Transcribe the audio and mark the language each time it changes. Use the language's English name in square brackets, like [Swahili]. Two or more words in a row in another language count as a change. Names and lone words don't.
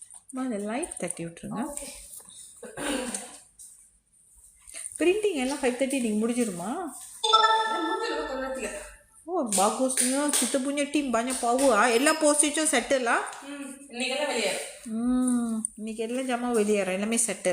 [Tamil] அந்த லைட் தட்டி விட்டுருங்க. பிரிண்டிங் எல்லாம் 5:30 நீங்கள் முடிஞ்சிருமா? [Malay] Oh, bagusnya kita punya team banyak power. [Tamil] எல்லா போஸ்டேஜும் செட்டிலா? இன்னைக்கெல்லாம் வெளியே. இன்னைக்கு எல்லாம் ஜமா வெளியேற எல்லாமே செட்டில்.